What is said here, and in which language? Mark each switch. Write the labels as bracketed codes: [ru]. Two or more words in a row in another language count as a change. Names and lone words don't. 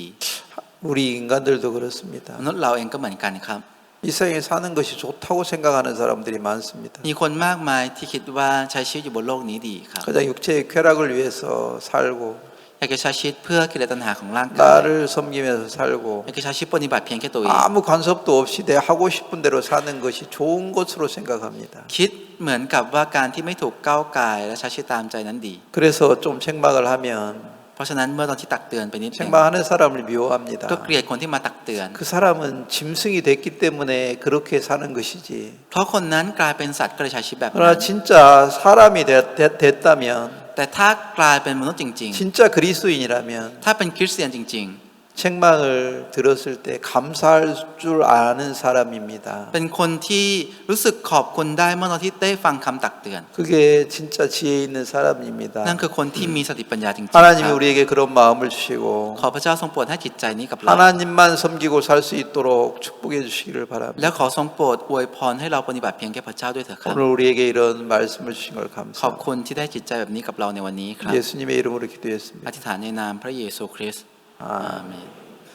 [ko] 우리 인간들도 그렇습니다. [th] มนุษย์เราเองก็เหมือนกันครับ [ko] 이 세상에 사는 것이 좋다고 생각하는 사람들이 많습니다. [th] มีคนมากมายที่คิดว่าใช้ชีวิตอยู่บนโลกนี้ดีครับ [ko] 가장 육체의 쾌락을 위해서 살고 [th] อยากจะใช้ชีวิตเพื่อกิเลสตัณหาของร่างกาย [ko] 나를 섬기면서 살고 [th] อยากจะใช้ชีวิตปฏิบัติเพียงแค่ตัวเอง [ko] 아무 간섭도 없이 내 하고 싶은 대로 사는 것이 좋은 것으로 생각합니다. [th] คิดเหมือนกับว่าการที่ไม่ถูกก้าวก่ายและใช้ชีวิตตามใจนั้นดี [ko] 그래서 좀 책망을 하면 [th] เพราะฉะนั้นเมื่อตอนที่ตักเตือนไปนิดนึง [ko] 책망하는 사람을 미워합니다. [th] ก็เกลียดคนที่มาตักเตือน [ko] 그 사람은 짐승이 됐기 때문에 그렇게 사는 것이지. [th] เพราะคนนั้นกลายเป็นสัตว์ก็เลยใช้ชีวิตแบบนั้น [ko] 그러나 진짜 사람이 됐다면 [th] แต่ถ้ากลายเป็นมนุษย์จริง [ko] 진짜 그리스도인이라면 [th] ๆ ถ้าเป็นคริสเตียนจริง [ko] 책망을 들었을 때 감사할 줄 아는 사람입니다. [th] เป็นคนที่รู้สึกขอบคุณได้เมื่อตอนที่ได้ฟังคำตักเตือน [ko] 그게 진짜 지혜 있는 사람입니다. [th] นั่นคือคนที่มีสติปัญญาจริงๆ [ko] 하나님이 [th] ครับ [ko] 우리에게 그런 마음을 주시고 [th] ขอพระเจ้าทรงโปรดให้จิตใจนี้กับเรา [ko] 하나님만 섬기고 살 수 있도록 축복해 주시기를 [th] และ [ko] 바랍니다. [th] ขอทรงโปรดอวยพรให้เราปฏิบัติเพียงแค่พระเจ้าด้วยเถิดครับ [ko] 오늘 우리에게 이런 말씀을 주신 걸 [th] ขอบ [ko] 감사합니다. [th] คุณที่ได้จิตใจแบบนี้กับเราในวันนี้ครับ [ko] 예수님의 이름으로 [th] อ [ko] 기도했습니다. [th] ธิษฐานในนามพระเยซูคริสต์ [ko] 아멘. [th] อาเมน